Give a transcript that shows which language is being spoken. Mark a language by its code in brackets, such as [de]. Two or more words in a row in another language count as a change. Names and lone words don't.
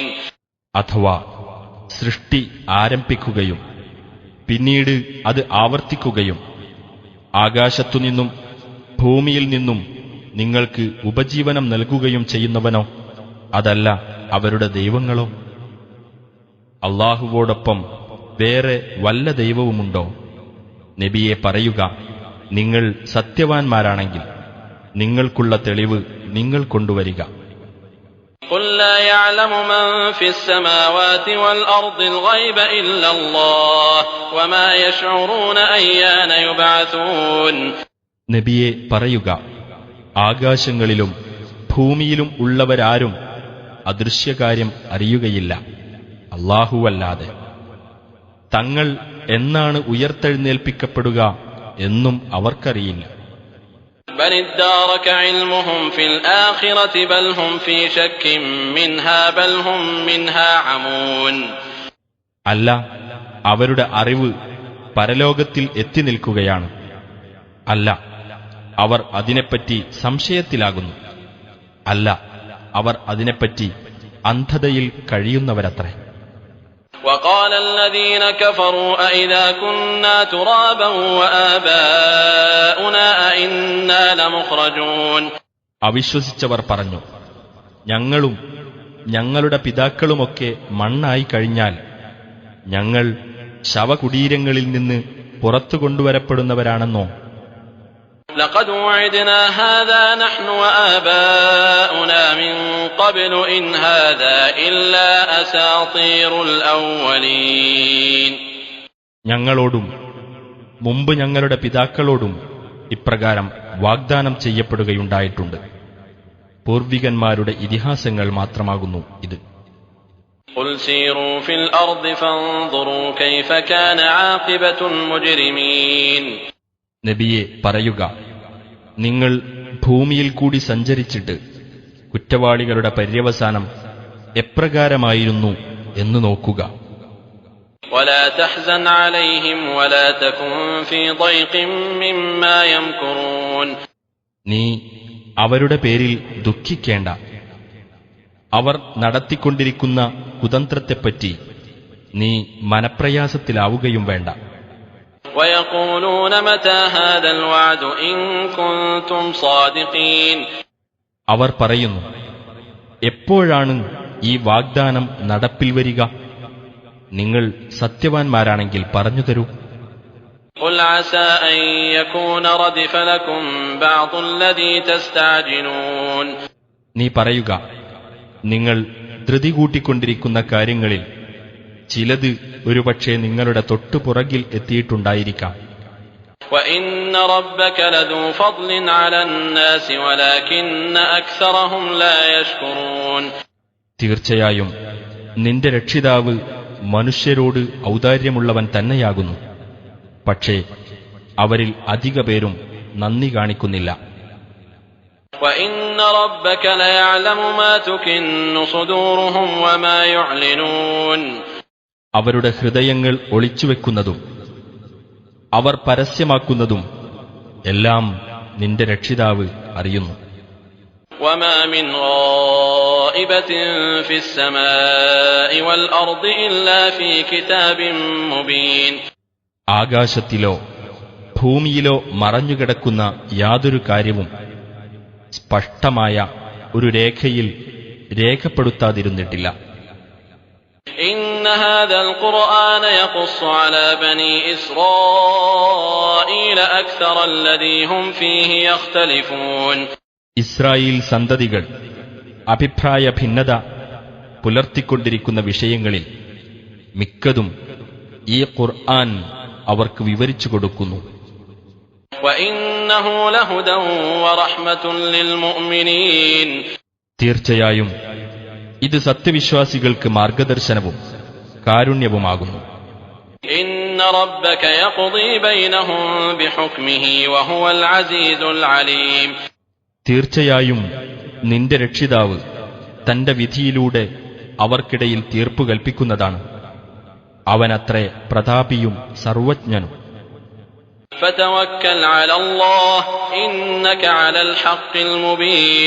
[ml] അഥവാ സൃഷ്ടി ആരംഭിക്കുകയും പിന്നീട് അത് ആവർത്തിക്കുകയും ആകാശത്തുനിന്നും ഭൂമിയിൽ നിന്നും നിങ്ങൾക്ക് ഉപജീവനം നൽകുകയും ചെയ്യുന്നവനോ അതല്ല അവരുടെ ദൈവങ്ങളോ? അല്ലാഹുവോടൊപ്പം വേറെ വല്ല ദൈവവുമുണ്ടോ? നബിയെ പറയുക, നിങ്ങൾ സത്യവാൻമാരാണെങ്കിൽ നിങ്ങൾക്കുള്ള തെളിവ് നിങ്ങൾ കൊണ്ടുവരിക. [ar] قُل لَّا يَعْلَمُ مَن فِي السَّمَاوَاتِ وَالْأَرْضِ الْغَيْبَ إِلَّا اللَّهُ وَمَا يَشْعُرُونَ أَيَّانَ يُبْعَثُونَ. [ml] നബിയെ പറയുക, ആകാശങ്ങളിലും ഭൂമിയിലും ഉള്ളവരാരും അദൃശ്യകാര്യം അറിയുകയില്ല അല്ലാഹുവല്ലാതെ. തങ്ങൾ എന്നാണ് ഉയർത്തെഴുന്നേൽപ്പിക്കപ്പെടുക എന്നും അവർക്കറിയില്ല. [ar] بل ادارك علمهم في الآخرة بل هم في شك منها بل هم منها عمون. [ml] അല്ല, അവരുടെ അറിവ് പരലോകത്തിൽ എത്തി നിൽക്കുകയാണ്. അല്ല, അവർ അതിനെപ്പറ്റി സംശയത്തിലാകുന്നു. അല്ല, അവർ അതിനെപ്പറ്റി അന്ധതയിൽ കഴിയുന്നവരത്രേ. [ar] وقال الذين كفروا أئذا كنا ترابا وآباؤنا أئنا لمخرجون. [ml] അവിശ്വസിച്ചവർ പറഞ്ഞു, ഞങ്ങളും ഞങ്ങളുടെ പിതാക്കളുമൊക്കെ മണ്ണായി കഴിഞ്ഞാൽ ഞങ്ങൾ ശവകുടീരങ്ങളിൽ നിന്ന് പുറത്തു കൊണ്ടുവരപ്പെടുന്നവരാണെന്നോ? [ar] لقد وعدنا هذا نحن وآباؤنا من قبل إن هذا إلا أساطير الأولين. [ml] ഞങ്ങളോടും മുമ്പ് ഞങ്ങളുടെ പിതാക്കളോടും ഇപ്രകാരം വാഗ്ദാനം ചെയ്യപ്പെടുകയുണ്ടായിട്ടുണ്ട്. പൂർവികന്മാരുടെ ഇതിഹാസങ്ങൾ മാത്രമാകുന്നു ഇത്. [ar] قل سيروا في الأرض فانظروا كيف كان عاقبة المجرمين. [ml] നബിയെ പറയുക, നിങ്ങൾ ഭൂമിയിൽ കൂടി സഞ്ചരിച്ചിട്ട് കുറ്റവാളികളുടെ പര്യവസാനം എപ്രകാരമായിരുന്നു എന്ന് നോക്കുക. [ar] ولا تحزن عليهم ولا تكن في ضيق مما يمكرون. [ml] നീ അവരുടെ പേരിൽ ദുഃഖിക്കേണ്ട. അവർ നടത്തിക്കൊണ്ടിരിക്കുന്ന കുതന്ത്രത്തെപ്പറ്റി നീ മനപ്രയാസത്തിലാവുകയും വേണ്ട. [ar] ويقولون متى هذا الوعد إن كنتم صادقين. [ml] അവർ പറയുന്നു, എപ്പോഴാണ് ഈ വാഗ്ദാനം നടപ്പിൽ വരിക? നിങ്ങൾ സത്യവാൻമാരാണെങ്കിൽ പറഞ്ഞു തരൂ. [ar] قل عسى أن يكون ردف لكم بعض الذي تستعجلون. [ml] നീ പറയുക, നിങ്ങൾ ധൃതി കൂട്ടിക്കൊണ്ടിരിക്കുന്ന കാര്യങ്ങളിൽ ചിലത് ഒരുപക്ഷെ നിങ്ങളുടെ തൊട്ടുപുറകിൽ എത്തിയിട്ടുണ്ടായിരിക്കാം. [ar] وإن ربك لذو فضل على الناس ولكن أكثرهم لا يشكرون. [ml] തീർച്ചയായും നിന്റെ രക്ഷിതാവ് മനുഷ്യരോട് ഔദാര്യമുള്ളവൻ തന്നെയാകുന്നു. പക്ഷേ അവരിൽ അധിക പേരും നന്ദി കാണിക്കുന്നില്ല. [ar] وإن ربك ليعلم ما تكن صدورهم وما يعلنون. [ml] അവരുടെ ഹൃദയങ്ങൾ ഒളിച്ചുവെക്കുന്നതും അവർ പരസ്യമാക്കുന്നതും എല്ലാം നിന്റെ രക്ഷിതാവ് അറിയുന്നു. [ar] وما من غائبة في السماء والأرض إلا في كتاب مبين. [ml] ആകാശത്തിലോ ഭൂമിയിലോ മറഞ്ഞുകിടക്കുന്ന യാതൊരു കാര്യവും സ്പഷ്ടമായ ഒരു രേഖയിൽ രേഖപ്പെടുത്താതിരുന്നിട്ടില്ല. [ar] إن هذا القرآن يقص على بني إسرائيل أكثر الذي هم فيه يختلفون. [ml] ഇസ്രായേൽ സന്തതികൾ അഭിപ്രായ ഭിന്നത പുലർത്തിക്കൊണ്ടിരിക്കുന്ന വിഷയങ്ങളിൽ മിക്കതും ഈ ഖുർആൻ അവർക്ക് വിവരിച്ചു കൊടുക്കുന്നു. [ar] وإنه لهدى ورحمة للمؤمنين. [ml] തീർച്ചയായും ഇത് സത്യവിശ്വാസികൾക്ക് മാർഗദർശനവും കാരുണ്യവുമാകുന്നു. [ar] إن ربك يقضي بينهم بحكمه وهو العزيز العليم. [ml] തീർച്ചയായും നിന്റെ രക്ഷിതാവ് തന്റെ വിധിയിലൂടെ അവർക്കിടയിൽ തീർപ്പു കൽപ്പിക്കുന്നതാണ്. അവനത്രേ പ്രതാപിയും സർവജ്ഞനും. [ar] فتوكل على الله إنك على الحق المبين.